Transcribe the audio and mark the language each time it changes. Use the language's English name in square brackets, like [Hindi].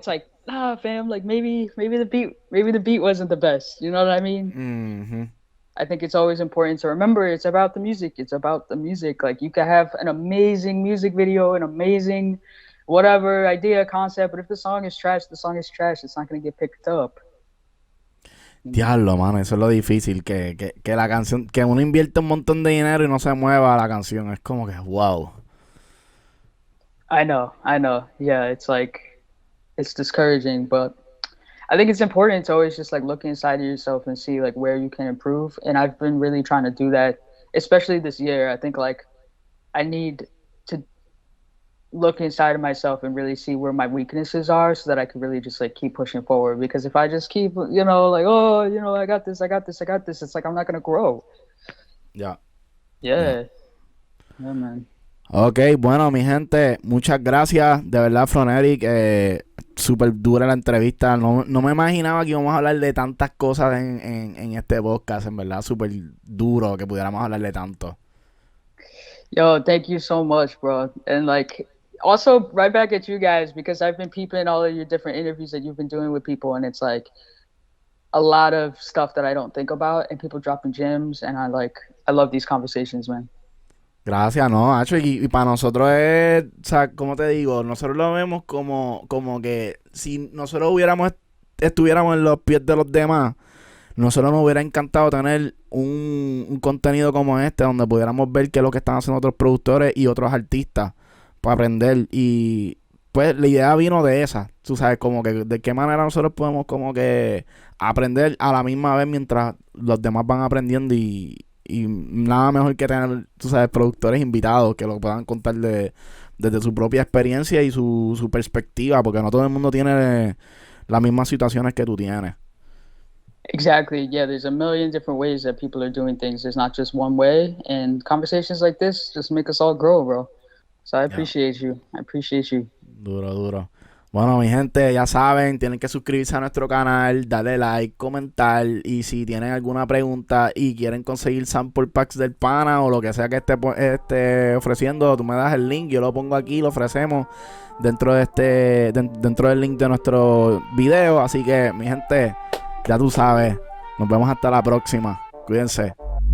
[English] It's like, nah, fam, like maybe the beat wasn't the best. You know what I mean? Mm-hmm. I think it's always important to remember it's about the music. It's about the music. Like, you can have an amazing music video, an amazing whatever idea, concept, but if the song is trash, the song is trash. It's not going to get picked up. [Spanish] Diablo, mano, eso es lo difícil, que la canción, que uno invierte un montón de dinero y no se mueva la canción. Es como que, wow. [English] I know. Yeah, it's like, it's discouraging, but I think it's important to always just like look inside of yourself and see like where you can improve. And I've been really trying to do that, especially this year. I think like I need to look inside of myself and really see where my weaknesses are, so that I can really just like keep pushing forward. Because if I just keep, you know, like, oh, you know, I got this, it's like I'm not gonna grow. Yeah, man. [Spanish] Ok, bueno, mi gente, muchas gracias. De verdad, Phronetic, súper dura la entrevista. No me imaginaba que íbamos a hablar de tantas cosas en este podcast. En verdad, súper duro que pudiéramos hablar de tanto. [English] Yo, thank you so much, bro. And like, also right back at you guys, because I've been peeping all of your different interviews that you've been doing with people, and it's like a lot of stuff that I don't think about, and people dropping gems, and I love these conversations, man. [Spanish] Gracias, no, Hacho, y para nosotros es, o sea, como te digo, nosotros lo vemos como que si nosotros estuviéramos en los pies de los demás, nosotros nos hubiera encantado tener un contenido como este, donde pudiéramos ver qué es lo que están haciendo otros productores y otros artistas para aprender. Y pues la idea vino de esa, tú sabes, como que de qué manera nosotros podemos como que aprender a la misma vez mientras los demás van aprendiendo, y nada mejor que tener, tú sabes, productores invitados que lo puedan contar desde su propia experiencia y su perspectiva, porque no todo el mundo tiene las mismas situaciones que tú tienes. [English] Exactly. Yeah, there's a million different ways that people are doing things. There's not just one way, and conversations like this just make us all grow, bro. So I appreciate you. [Spanish] Duro. Bueno, mi gente, ya saben, tienen que suscribirse a nuestro canal, darle like, comentar, y si tienen alguna pregunta y quieren conseguir sample packs del pana o lo que sea que esté ofreciendo, tú me das el link, yo lo pongo aquí, lo ofrecemos dentro del link de nuestro video. Así que, mi gente, ya tú sabes, nos vemos hasta la próxima. Cuídense.